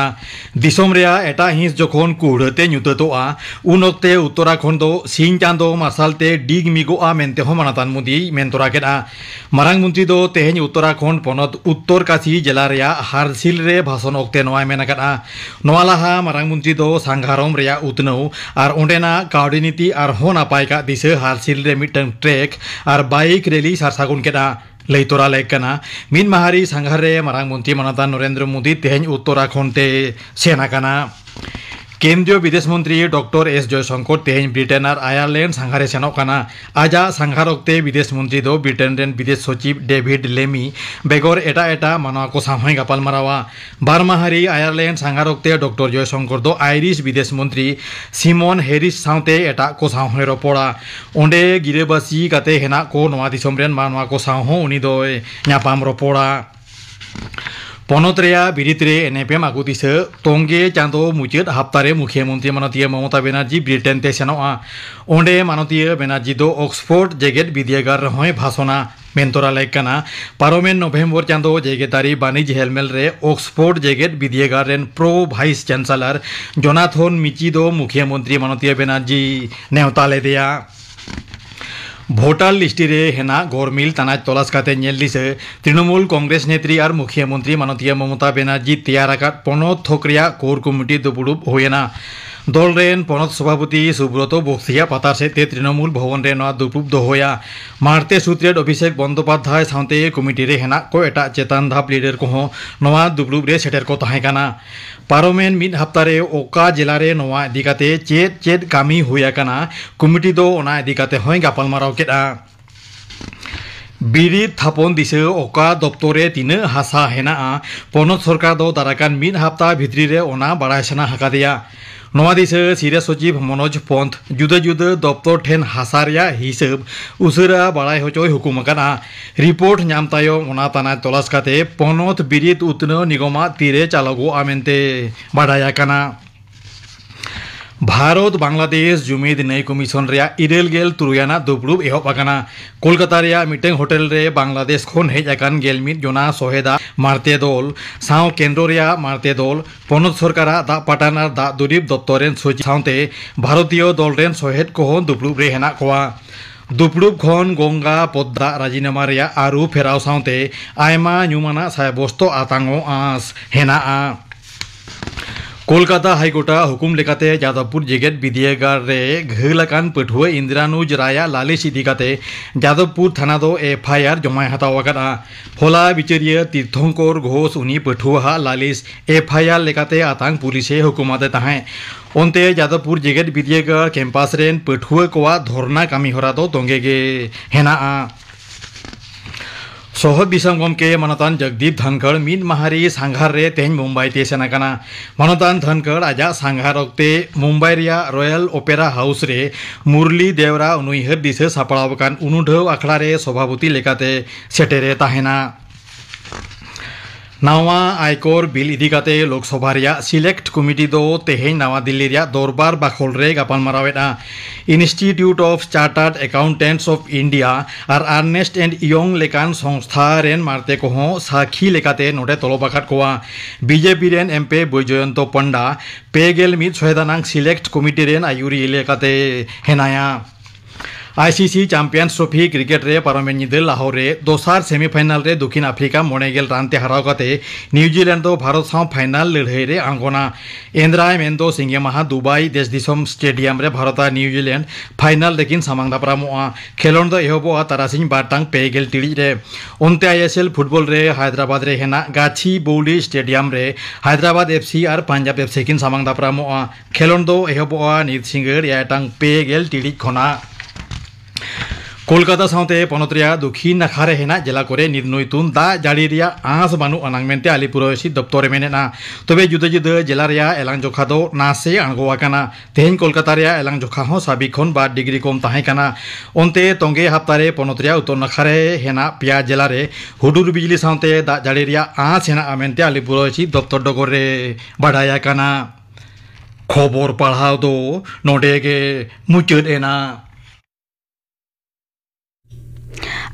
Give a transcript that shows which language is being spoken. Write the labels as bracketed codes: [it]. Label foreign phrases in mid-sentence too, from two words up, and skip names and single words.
[sat] दिसोम रेया एटा हिंस जखन कुड़ते न्युततोआ उन ओक्ते उत्तराखंड दो सिंह चांदो मार्सालते डिग मिगोआ मेनते हो मानतान मोदी मेनतोरा केदा मारांग मंत्री दो तेहेन उत्तराखंड पनत उत्तर काशी जिला रेया हारसिल रे भाषण ओक्ते नोआ मेनाकदा नोआ लाहा मारांग मंत्री दो सांघारम रेया उतनौ आर ओंडेना काउडिनीति आर हो नापाय का दिसे हारसिल रे मिटन ट्रेक आर [en] bike rally [sat] सारसागुन केदा लैतोरा लेकना मिन माहारी सांघारे मारांग मंत्री मानतान नरेंद्र मोदी तेहेन उत्तराखंड ते सेनाकाना केंद्रीय विदेश मंत्री डॉक्टर एस जयशंकर तेहेन ब्रिटेन और आयरलैंड सांघारे सेनोकाना आजा सांघार ओक्ते विदेश मंत्री दो ब्रिटेन रेन विदेश सचिव डेविड लेमी बेगर एटा एटा मानवा को सामय गापाल मारावा बारमाहारी आयरलैंड सांघार ओक्ते डॉक्टर जयशंकर दो आयरिश विदेश मंत्री सिमन हेरिस साउते एटा को सामय रोपड़ा ओंडे गिरेबासी काते हेना को नवा दिसोम रेन मानवा को साहो उनी दो न्यापाम रोपड़ा पनत रेया बिरित्रे एनएपएम आगुतिसे तोंगे चांदो मुचाद हप्तारे मुख्यमंत्री मानतीय ममता बेनार्जी ब्रिटेन ते सेनोआ ओंडे मानतीय बेनार्जी दो ऑक्सफोर्ड जेगेट विद्यागार रहोय भाषणा मेनतोरा लेकना पारोमेन नवेम्बर चांदो जेगेतारी बानिज हेलमेल रे ऑक्सफोर्ड जेगेट विद्यागार रेन [en] pro vice chancellor [sat] जोनाथन मिची दो मुख्यमंत्री मानतीय बेनार्जी नेवता लेदिया भोटार लिस्टी रे हेना गरमिल तानाज तलाश काते नेल दिसे तृणमूल कांग्रेस नेत्री और मुख्यमंत्री मानतीय ममता बेनार्जी तैयार आकात पनत थोकरिया [en] core committee [sat] दुपुरुब होयना दल रेन पनत सभापति सुब्रत बक्सिया पातार सेते तृणमूल भवन रे नवा दुपुरुब दोहोया मारते सूत्रेड अभिषेक बंदोपाध्याय साउते कमिटी रे हेना को एटा चेतान धाप लीडर को नवा दुपुरुब रे सेटर को ताहेकाना पारोमेन मिड हप्तारे ओका जिला रे नवा इदिकाते चेद चेद कामी हुयाकाना कमिटी दो ओना इदिकाते होय गापाल माराव केदा बिरिद थापन दिसे ओका दप्तरे तिने हासा हेना पनत सरकार दो दाराकान मिड हप्ता भित्री रे ओना बाड़ायसना हाकादिया नवा दिसे सिरिया सचिव मनोज पंत जुदा जुदा दप्तर ठेन हासारिया हिसाब उसरा बाड़ाय होचोय हुकुमकाना रिपोर्ट नाम तायम ओना ताना तलाश काते पनत बिरिद उतनो निगमा तीरे चालगो आमेनते बाड़ायाकाना भारत बांग्लादेश जुमिद नई कमिशन रेया इरेल गेल तुरुयाना दुपुरुब एहब आकाना कोलकाता रेया मिटें होटेल रे बांग्लादेश खन हेज आकान गेलमिद जना सहेदा मारते दल साव केंद्र रेया मारते दल पनत सरकारा दा पाटान और दा दुरीब दप्तर रेन सचिव साउते भारतीय दल रेन सहेद को दुपुरुब रे हेना कोआ दुपुरुब खन गंगा पद्दा राजीनामा रेया आरु फेराव साउते आयमा न्युमाना सायबस्तो आतांगो आस हेना कोलकाता हाईकोर्टा हुकुम लेकाते जादवपुर जेगेट विद्यागार रे घलाकान पठुआ इंद्रानुज राया लालिश इदिकाते जादवपुर थाना दो एफआईआर जमाय हतावाकाना होला बिचारिया तीर्थंकर घोष उनी पठुआ लालिश एफआईआर लेकाते आतांग पुलिसे हुकुमाते ताहे ओंते जादवपुर जेगेट विद्यागार कैंपास रेन पठुआ कोआ धरना कामी हरा दो तोंगेगे हेना सोहद बिसम गमके मानतान जगदीप धनखड़ मिद माहारी सांघार रे तेहन मुंबई ते सेनाकाना मानतान धनखड़ आजा सांघार ओक्ते मुंबई रिया रॉयल ओपेरा हाउस रे मुरली देवरा उनुइहर दिसे सापड़ावकान उनुढव आखड़ा रे सभापति लेकाते सेटेरे ताहेना नावा आयकर बिल इदिकाते लोकसभा रिया [en] select committee [sat] दो तेहेन नवा दिल्ली रिया दरबार बाखल रे गापाल मारावेदा इंस्टीट्यूट ऑफ चार्टार्ड अकाउंटेंट्स ऑफ इंडिया और अर्नेस्ट एंड यंग लेकान संस्था रेन मारते को साखी लेकाते नोटे तलबाखात कोआ बीजेपी रेन एमपी बैजयंत पंडा पेगेल मिद सहेदानांग [en] select committee [sat] रेन आयुरी लेकाते हेनाया आईसीसी चैंपियंस ट्रॉफी क्रिकेट रे पारमेन निदे लाहौर रे दोसार सेमीफाइनल रे दक्षिण आफ्रिका मोनेगेल रानते हराव काते न्यूजीलैंड दो भारत साव फाइनल लड़ाई रे आंगोना एंद्राय मेंदो सिंगे माहा दुबई देश दिसम स्टेडियम रे भारत न्यूजीलैंड फाइनल लेकिन सामांग दापरामोआ खेलोन दो एहबो तारासिन बारटांग पेगेल टिड़ी रे ओनते आईएसएल फुटबॉल रे हैदराबाद रे हेना गाछी बौली स्टेडियम रे हैदराबाद एफसी और पंजाब एफसी किन सामांग दापरामोआ खेलोन दो एहबो नित सिंगर याटांग पेगेल टिड़ी खना कोलकाता साउते पनतरिया दक्षिण नाखारे हेना जिला करे निर्णयतुन दा जाड़ी रिया आस बानु अनांगमेंते आलिपुरसी दप्तरे मेनेना तबे जुदा जुदा जिला रिया एलांग जोखा दो नासे आंगोआकाना तेहेन कोलकाता रिया एलांग जोखा हो साबिक खन 2 डिग्री कम ताहेकाना ओनते तोंगे हप्तारे पनतरिया उत्तर नाखारे हेना पिया जिला रे हुडुर बिजली साउते दा जाड़ी रिया आस हेना आमेंते आलिपुरसी दप्तर डगरे बाडायाकाना खबर पढ़ाव दो नोडेगे मुचद एना